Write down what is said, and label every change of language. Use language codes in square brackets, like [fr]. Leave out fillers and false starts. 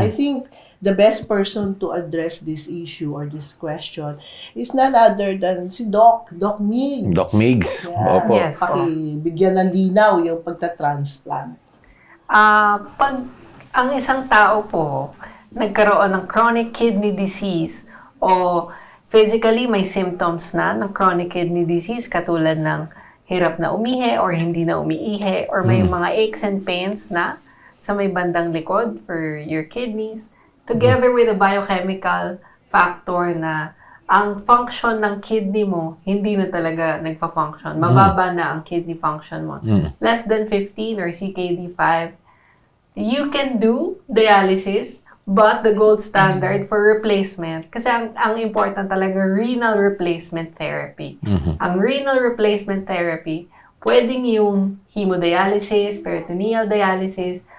[en] I think the best person to address this issue or this question is none other than si Doc Migs. Doc Migs. Yeah. [tl] Opo. [en] Yes po. [tl] Pakibigyan ng linaw yung pagta-transplant. Pag ang isang tao po nagkaroon ng chronic kidney disease o physically may symptoms na ng chronic kidney disease katulad ng hirap na umihi or hindi na umiihi or may mga [en] aches and pains [tl] na sa may bandang likod [en] for your kidneys, together with a biochemical factor [tl] na ang function ng kidney mo, hindi na talaga nagpa-function. Mababa na ang kidney function mo. [en] Less than 15 or CKD5. You can do dialysis, but the gold standard for replacement, [tl] kasi ang important talaga, [en] renal replacement therapy. [tl] Ang renal replacement therapy, pwedeng yung hemodialysis, peritoneal dialysis.